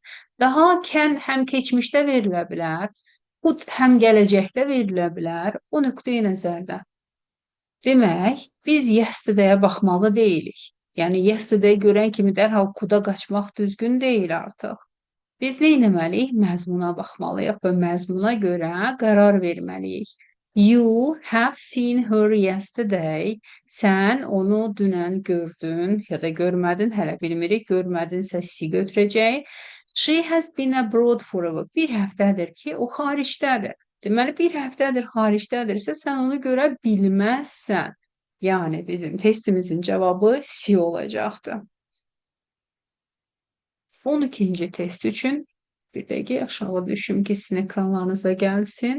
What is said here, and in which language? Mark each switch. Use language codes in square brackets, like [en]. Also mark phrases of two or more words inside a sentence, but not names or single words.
[az] Daha kən həm keçmişdə verilə bilər, kut həm gələcəkdə verilə bilər. O nöqteyi nəzərdən. Demək, biz yesterday-ə baxmalı deyilik. Yəni yesterday görən kimi dərhal kuda qaçmaq düzgün deyil artıq. Biz nə etməliyik? Məzmuna baxmalıyıq və məzmuna görə qərar verməliyik. [en] You have seen her yesterday. [az] Sən onu dünən gördün ya da görmədin, hələ bilmirik. Görmədinsə si götürəcək. [en] She has been abroad for a week. [az] Bir həftədir ki, o xaricdədir. Deməli, bir həftədir xaricdədirsə, sən onu görə bilməzsən. Yəni, bizim testimizin cavabı si olacaqdır. 12-ci test üçün bir dəqiqə aşağı düşüm ki, sizin ekranlarınıza gəlsin.